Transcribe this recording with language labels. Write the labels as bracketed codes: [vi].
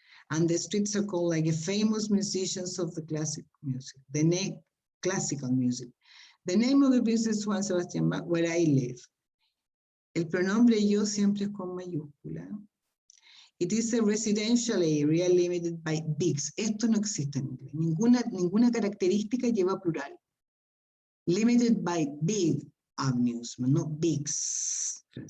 [en] And the streets are called like famous musicians of the classical music, classical music. The name of the business Juan Sebastián Bach, where I live. [es] El pronombre yo siempre es con mayúscula. [en] It is a residential area limited by bigs. [es] Esto no existe en inglés. Ninguna característica lleva plural. [en] Limited by big avenues, not bigs.